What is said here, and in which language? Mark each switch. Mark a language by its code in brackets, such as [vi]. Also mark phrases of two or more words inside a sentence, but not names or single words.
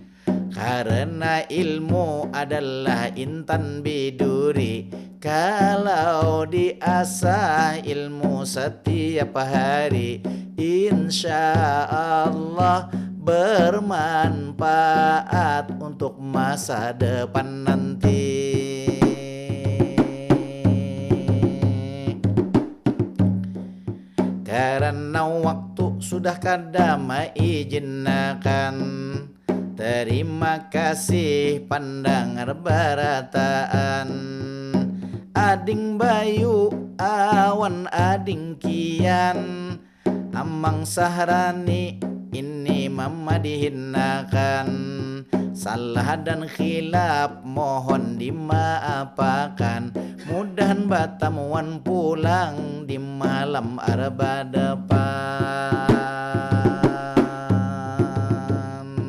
[id] Karena ilmu adalah intan biduri, kalau diasah ilmu setiap hari, insya Allah bermanfaat untuk masa depan nanti. [bjn] Karena waktu sudah kada maizinkan, terima kasih pandangan barataan. Ading Bayu awan ading kian, Amang Sahrani ini mama dihinakan. [id] Salah dan khilaf mohon dimaafkan. [bjn] Mudahan batamuan pulang di malam arba depan.